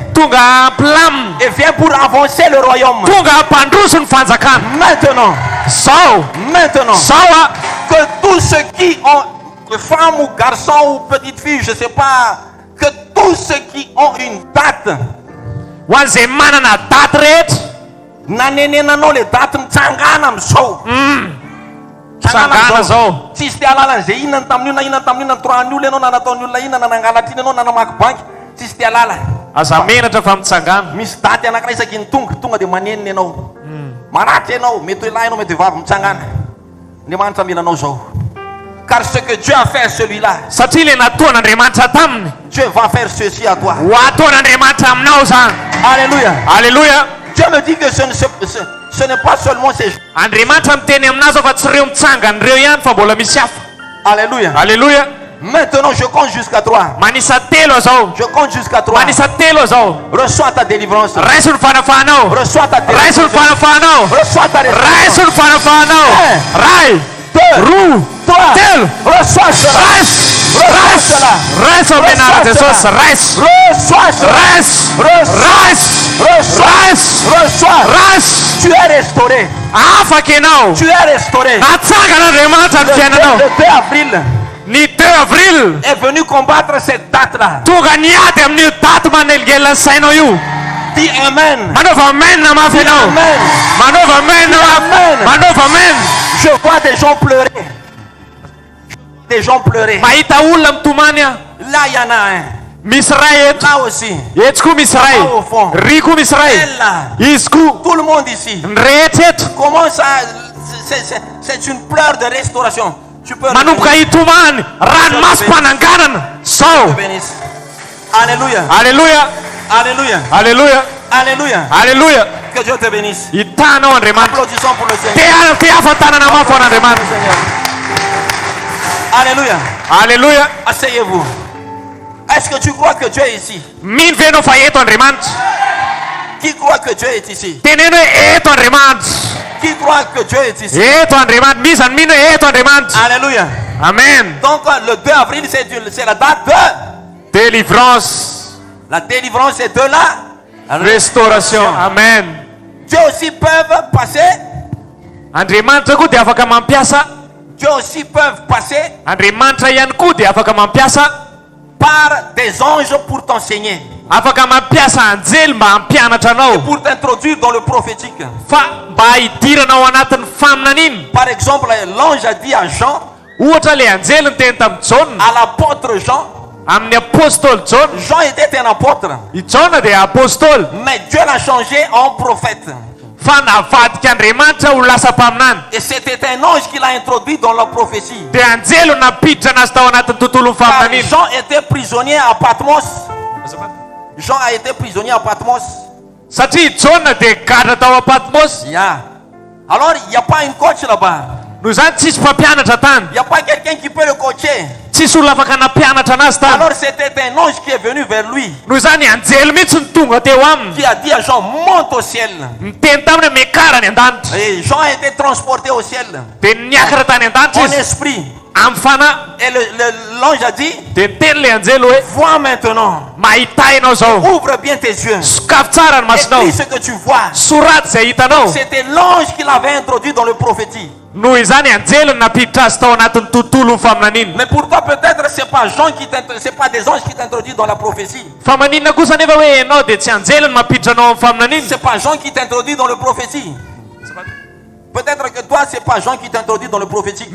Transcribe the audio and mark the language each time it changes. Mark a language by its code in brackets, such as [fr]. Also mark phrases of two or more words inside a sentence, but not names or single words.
[mg] Tonga amplamina. [fr] et vient pour avancer le royaume. [mg] Tonga ampandroso ny fanjakana. [fr] Maintenant, [mg] Zao zao a [fr] que tous ceux qui ont, femmes ou garçons ou petites filles, je ne sais pas, que tous ceux qui ont une date, [mg] ho an'izay manana daty rehetra. nanenenanao le daty mitsangana amizao. Tsangana zao. Tsisy te alalan'izay inona tamin'io na inona tamin'io na nitorahany olona ianao na nataony olona inona na nangalatriny ianao na namaky banky. Tsisy te alala. Aza menatra fa mitsangana. Misy daty anankiray isaky ny tonga de manenina ianao. Maratry ianao, mety hoe lahy ianao, mety hoe vavy mitsangana. Andriamanitra mila anao zao. [fr] Car ce que Dieu a fait à celui-là, [mg] Satria le nataon'Andriamanitra taminy. [fr] Dieu va faire ceci à toi. [mg] Ho ataon'Andriamanitra aminao zany. [fr] Alléluia. Alléluia. Dieu me dit que ce n'est pas seulement ces gens. [mg] Andriamanitra miteny aminazy fa tsy reo mitsangana reo ihany fa mbola misy hafa. [fr] Alléluia. Alléluia. Maintenant, je compte jusqu'à 3. [mg] Manisa telo zao. [fr] Je compte jusqu'à 3. [mg] Manisa telo zao. [fr] Reçois ta délivrance. [mg] Raiso ny fanafahanao. [fr] Reçois ta [mg] Raiso ny [fr] délivrance. [mg] fanafahanao. [fr] Reçois ta [mg] Raiso [fr] délivrance. [mg] ny fanafahanao. Ray. [fr] 2, [mg] Roa. [fr] 3. [mg] Telo. [fr] Reçois cela. Reçois cela. [mg] Raiso amin'ny anarana Jesosy. Raiso. [fr] Reçois cela. [mg] Raiso. [fr] Reçois. [mg] Raiso. [fr] Reçois. Reçois. [mg] Raiso. [fr] Tu es restauré. [mg] Afaka ianao. [fr] Tu es restauré. [mg] Natsangana Andriamanitra ny fiainanao. [fr] Le 2 avril [mg] Ny 2 avril. [fr] est venu combattre cette date-là. [mg] Tonga niady amin'io daty manelingelina ny sainao io. [fr] Dis Amen. [mg] Manaova amen na mafy ianao. Amen. Manaova amen na mafy. Amen. Manaova amen. [fr] Je vois des gens pleurer. Des gens pleurer. [mg] Mahita olona mitomany aho. [fr] Là, il y en a un. [mg] Misy ray eto. [fr] Là aussi. [mg] Eto koa misy ray. [fr] Là au fond. [mg] Ry koa misy ray. [fr] Elle là. [mg] Izy koa. [fr] Tout le monde ici. [mg] Ny rehetra eto. [fr] Comment ça? C'est une pleure de restauration. Tu peux [mg] manomboka hitomany ranomasom-pananganana sao. [fr] te bénisse. Alléluia. Alléluia. Alléluia. Alléluia. Alléluia. Alléluia. Que Dieu te bénisse. [mg] Hitanao Andriamanitra. [fr] Applaudissons pour le Seigneur. [mg] Te afa-tanana mafy ho an'Andriamanitra. [fr] Seigneur. Alléluia. Alléluia. Asseyez-vous. Est-ce que tu crois que Dieu est ici? [mg] Mino ve anao fa eto Andriamanitra? [fr] Qui croit que Dieu est ici? [mg] Teneno hoe eto Andriamanitra. [fr] Qui croit que Dieu est ici? [mg] Eto Andriamanitra. Misy any mino hoe eto Andriamanitra. [fr] Alléluia. Amen. Donc le 2 avril, c'est la date de Délivrance. la délivrance et de la Restauration. Amen. Dieu aussi peuvent passer. [mg] Andriamanitra koa dia afaka mampiasa. [fr] Dieu aussi peuvent passer [mg] Andriamanitra ihany koa dia afaka mampiasa [fr] par des anges pour t'enseigner, [mg] afaka mampiasa anjely mba hampianatra anao [fr] pour t'introduire dans le prophétique. [mg] fa mba hidirana ao anatin'ny faminana iny. [fr] Par exemple, l'ange a dit à Jean, [mg] Ohatra le anjely ny teny tamin'ny Jauna, [fr] à l'apôtre Jean, [mg] amin'ny apôstôly Jauna. [fr] Jean était un apôtre, [mg] I Jauna dia apôstôly [fr] mais Dieu l'a changé en prophète. [mg] fa navadika Andriamanitra ho lasa mpaminany. [fr] Et c'était un ange qui l'a introduit dans la prophétie. [mg] Dia anjely no napiditra anazy tao anatin'ny tontolo ny [fr] Car [mg] faminana iny. [fr] Jean était prisonnier à Patmos. Jean a été prisonnier à Patmos. [mg] Satria Jauna dia gadra tao a Patmos. [en] Yeah. [fr] Alors, il n'y a pas une coach là-bas. [mg] Noho izany tsisy mpampianatra tany. [fr] Il n'y a pas quelqu'un qui peut le coacher. [mg] Tsisy olona afaka nampianatra anazy tany. [fr] Alors, c'était un ange qui est venu vers lui, [mg] Noho izany anjely mihitsy ny tonga teo aminy. [fr] qui a dit à Jean, monte au ciel. [mg] Miteny taminy mekara ny an-danitra. [fr] Et Jean a été transporté au ciel [mg] Dia niakatra tany an-danitra [fr] en [mg] izy [fr] esprit. [mg] amin'ny fanahy. [fr] Et l'ange a dit, [mg] Dia niteny le anjely hoe [fr] vois maintenant, [mg] mahita ianao zao. [fr] ouvre bien tes yeux. [mg] Sokafy tsara ny masonao. [fr] Écris ce que tu vois. [mg] Soraty izay hitanao. [fr] C'était l'ange qui l'avait introduit dans le prophétie. [mg] Noho izany anjely no napiditra azy tao anatin'ny tontolo ny faminana iny. [fr] Mais pour toi, peut-être, c'est pas c'est pas des anges qui t'introduisent dans la prophétie. [mg] Fa maninona kosa nefa hoe ianao dia tsy anjely no mampiditra anao amin'ny faminana iny. [fr] C'est pas Jean qui t'introduit dans le prophétie. Peut-être que toi, c'est pas Jean qui t'introduit dans le prophétique.